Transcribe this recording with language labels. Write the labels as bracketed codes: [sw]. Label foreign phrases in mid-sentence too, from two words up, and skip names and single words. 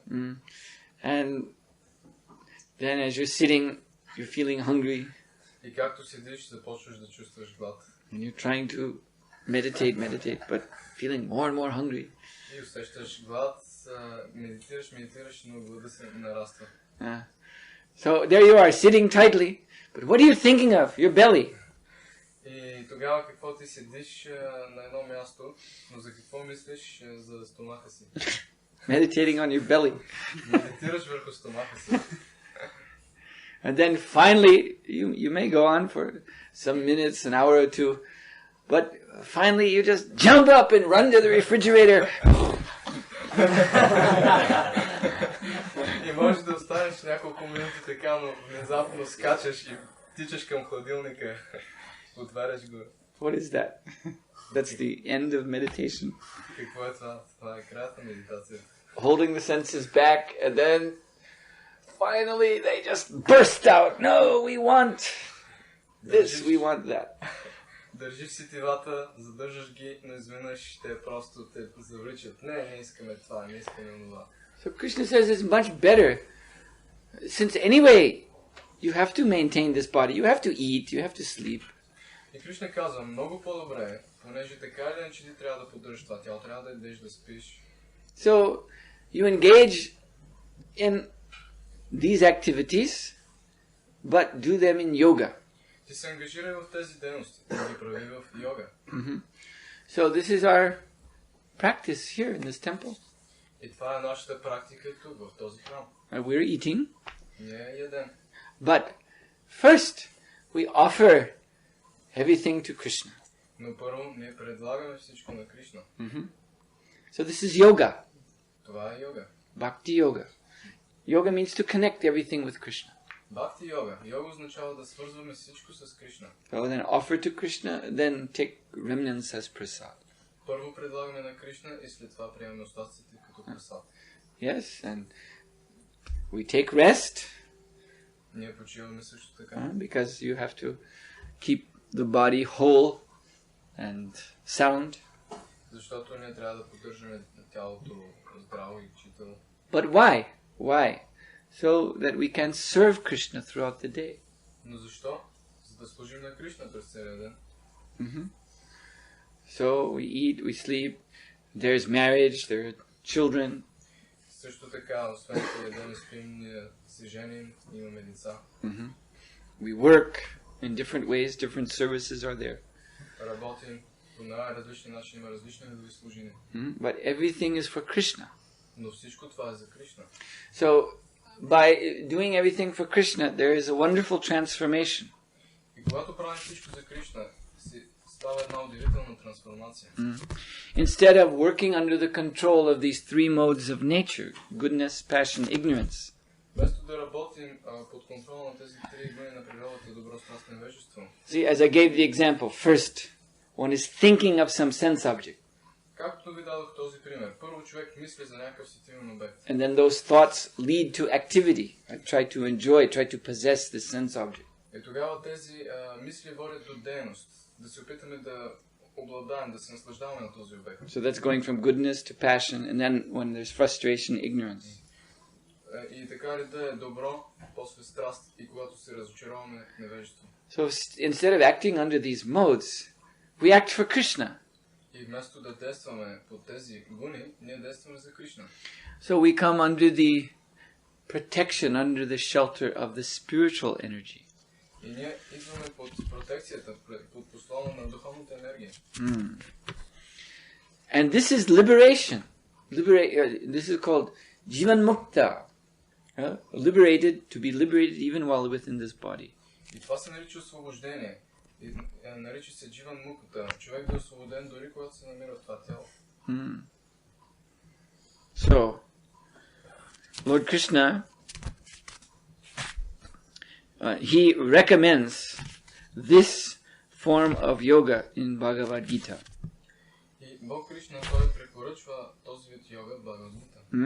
[en] And then as you're sitting, you're feeling hungry. [bg] И както седиш, започваш да чувстваш глад. [en] And you're trying to meditate, but feeling more and more hungry. [bg] И усещаш глад, медитираш, но глада се нараства. [en] So there you are, sitting tightly, but what are you thinking of? Your belly. [bg] И тогава какво ти седиш на едно място, но за какво мислиш за стомаха си? [en] Meditating on your belly. [bg] Медитираш върху стомаха си. [en] And then finally, you may go on for some minutes, an hour or two, but finally you just jump up and run to the refrigerator. [bg] И може да останеш няколко минути така, но внезапно скачаш и тичаш към хладилника. Отваряш го. [en] What is that? That's the end of meditation. [bg] Какво е това? Това е краят на медитацията. [en] Holding the senses back, and then finally they just burst out. No, we want this, we want that. [bg] Държиш сетивата, задържаш ги, но изведнъж те просто те завличат. Не искаме това, не искаме онова. [en] So Krishna says it's much better. Since anyway, you have to maintain this body, you have to eat, you have to sleep. [bg] И Кришна казва, много по-добре, понеже така или иначе ти трябва да поддържаш това тяло, трябва да ядеш, да спиш. [en] So you engage in these activities, but do them in yoga. [bg] Ти се ангажирай в тези дейности, да ги прави в йога. [en] So this is our practice here in this temple. [bg] И това е нашата практика тук, в този храм. [en] We're eating. [bg] Ние ядем. [en] But first we offer everything to Krishna. [bg] Но първо ние предлагаме всичко на Кришна. [en] So this is yoga. [bg] Това е йога. [en] Bhakti yoga. Yoga means to connect everything with Krishna. [bg] Бхакти йога. Йога означава да свързваме всичко с Кришна. [en] So then offer to Krishna, then take remnants as prasad. [bg] Първо предлагаме на Кришна и след това приемаме остатъците като прасад. [en] Yes, and we take rest. [bg] Ние почиваме също така. [en] Because you have to keep the body whole and sound. [bg] Защото ние трябва да поддържаме тялото здраво и читаво. [en] But why? Why? So that we can serve Krishna throughout the day. [bg] Но защо? За да служим на Кришна през целия ден. [en] So we eat, we sleep, there's marriage, there are children. [bg] Също така, освен че ядем и спим, ние се женим, имаме деца. [en] We work in different ways, different services are there. [bg] Работим по най-различни начини, има различни видове служения. [en] But everything is for Krishna. [bg] Но всичко това е за Кришна. [en] So by doing everything for Krishna, there is a wonderful transformation. [bg] И когато правим всичко за Кришна, става една удивителна трансформация. [en] Instead of working under the control of these three modes of nature, goodness, passion, ignorance. [bg] Вместо да работим под контрола на тези три гуни на природата, добро, страст и невежество. [en] See, as I gave the example, first one is thinking of some sense object. [bg] Както ви дадох този пример, първо човек мисли за някакъв сетивен обект. [en] And then those thoughts lead to activity. I try to enjoy, try to possess this sense object. [bg] И тогава тези мисли водят до дейност, да се опитаме да обладаем, да се наслаждаваме на този обект. [en] So that's going from goodness to passion, and then when there's frustration, ignorance. [bg] И така ли да е добро, после страст, и когато се разочароваме, невежество. [en] So instead of acting under these modes, we act for Krishna. [bg] И вместо да действаме по тези гуни, ние действаме за Кришна. [en] So we come under the protection, under the shelter of the spiritual energy. [bg] И ние идваме под протекцията, под послона на духовната енергия. [en] And this is liberation. This is called Jivan Mukta. Liberated, to be liberated even while within this body. [bg] И това се нарича освобождение. И нарича се Дживан Мукта. Човек да е освободен дори когато се намира в това тяло. [en] So, Lord Krishna, he recommends this form of yoga in Bhagavad Gita. [bg] И Бог Кришна, той препоръчва този вид йога в Бхагавад Гита.